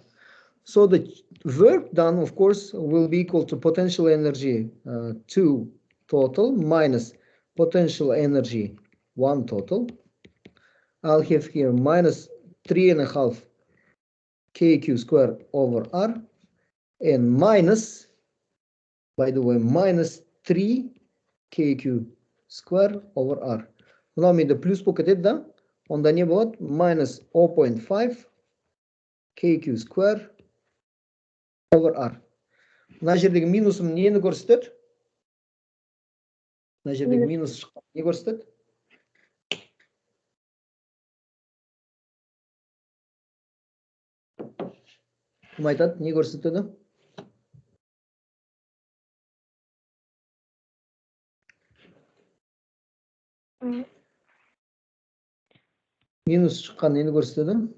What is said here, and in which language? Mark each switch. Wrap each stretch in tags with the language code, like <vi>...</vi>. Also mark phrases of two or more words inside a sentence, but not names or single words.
<en>So the work done, of course, will be equal to potential energy 2 total minus potential energy 1 total. I'll have here minus 3.5 kq square over r and minus, by the way, minus 3 kq square over r.</en> <kk>Мынау менде плюс болып кетеді да, онда не болады?</kk> <en>Minus 0.5 kq square over r.</en> <kk>Мына жердегі минусым нені көрсетеді? Мына жердегі минус шыққан не көрсетеді? Кім айтады? Не көрсетеді? Минус шыққан нені көрсетеді?</kk>